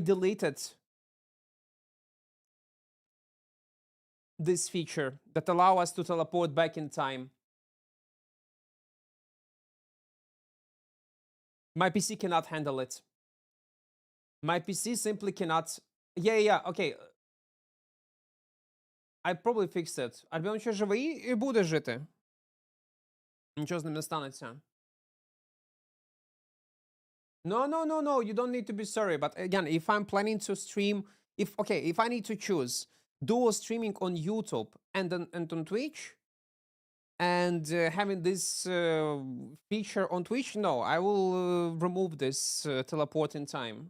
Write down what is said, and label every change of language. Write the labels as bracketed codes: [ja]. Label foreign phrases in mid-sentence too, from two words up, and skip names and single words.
[en] I deleted this feature that allow us to teleport back in time. My PC cannot handle it. My PC simply cannot... Yeah, okay. I probably fixed it. [uk] Альбіон ще живий і буде жити. Нічого з ним не станеться. [en] No, you don't need to be sorry. But again, if I'm planning to stream... if I need to choose dual streaming on YouTube and on Twitch, and having this feature on Twitch, no, I will remove this teleport in time.